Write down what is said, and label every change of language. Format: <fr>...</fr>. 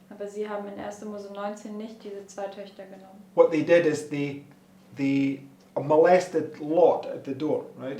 <de>Aber sie haben in 1. Mose 19 nicht diese 2 Töchter genommen.</de> <en>What they did is they molested Lot at the door, right?</en>